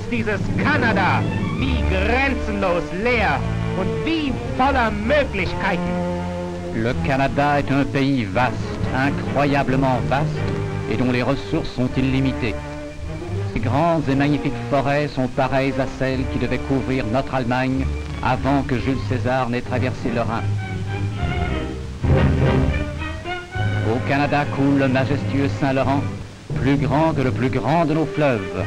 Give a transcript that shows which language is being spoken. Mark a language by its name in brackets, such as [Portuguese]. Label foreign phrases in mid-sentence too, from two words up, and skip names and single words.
[German] dieses Kanada, wie grenzenlos leer und wie voller Möglichkeiten. [French] Le Canada est un pays vaste, incroyablement vaste, et dont les ressources sont illimitées. Ces grandes et magnifiques forêts sont pareilles à celles qui devaient couvrir notre Allemagne avant que Jules César n'ait traversé le Rhin. Au Canada coule le majestueux Saint-Laurent, plus grand que le plus grand de nos fleuves.